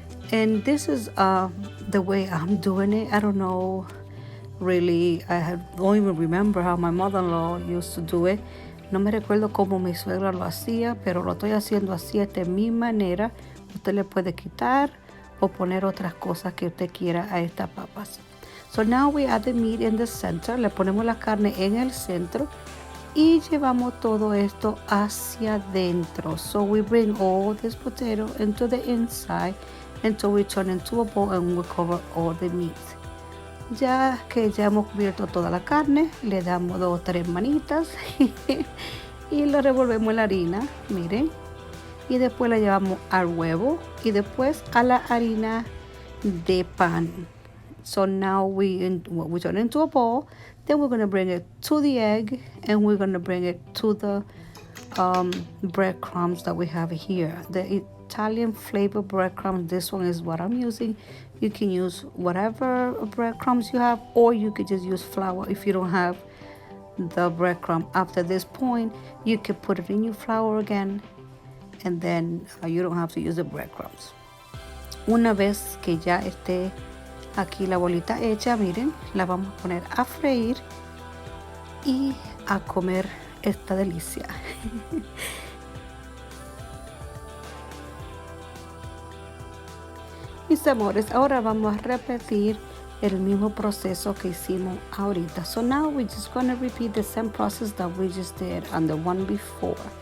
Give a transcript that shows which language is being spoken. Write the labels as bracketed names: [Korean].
[English] And this is the way I'm doing it. I don't know, really, don't even remember how my mother-in-law used to do it. [Spanish] No me recuerdo cómo mi suegra lo hacía, pero lo estoy haciendo así, esta es mi manera. Usted le puede quitar o poner otras cosas que usted quiera a estas papas. [English] So now we add the meat in the center. [Spanish] Le ponemos la carne en el centro y llevamos todo esto hacia adentro. [English] So we bring all this potato into the inside until we turn into a bowl and we cover all the meat. [Spanish] Ya que ya hemos cubierto toda la carne, le damos 2 o 3 manitas y lo revolvemos en la harina, miren. Y después la llevamos al huevo y después a la harina de pan. [English] So now we turn into a bowl. Then we're going to bring it to the egg, and we're going to bring it to the breadcrumbs that we have here. The Italian flavor breadcrumbs, this one is what I'm using. You can use whatever breadcrumbs you have, or you could just use flour if you don't have the breadcrumb. After this point, you can put it in your flour again, and then you don't have to use the breadcrumbs. [Spanish] Una vez que ya esté aquí la bolita hecha, miren, la vamos a poner a freír y a comer esta delicia. Mis amores, ahora vamos a repetir el mismo proceso que hicimos ahorita. [English] So now we're just going to repeat the same process that we just did on the one before.